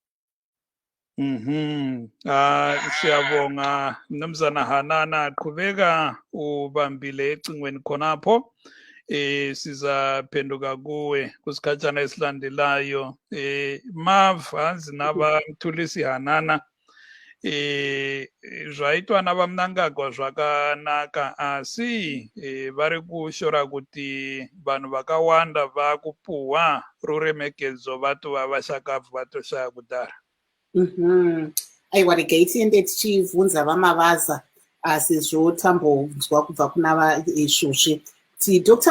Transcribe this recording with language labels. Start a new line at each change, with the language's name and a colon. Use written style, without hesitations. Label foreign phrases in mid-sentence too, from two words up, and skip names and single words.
North Ndebele: siyabonga mnumzana Hanana qhubeka ubambile ecingweni khonapho sizaphenduka kuwe kusikhatshana esilandelayo mavanzi nabamthulisi Hanana
Shona: zvaitwa navamnangagwa zvakanaka asi vari kushora kuti vanhu vakawanda vakupuhwa ruremekedzo vatova vashakavu vatoshaya kudhara aiwa regai tiende tichibvunza vamavaza sezvo tambonzwa kubva kuna izvozvi kuti Dr.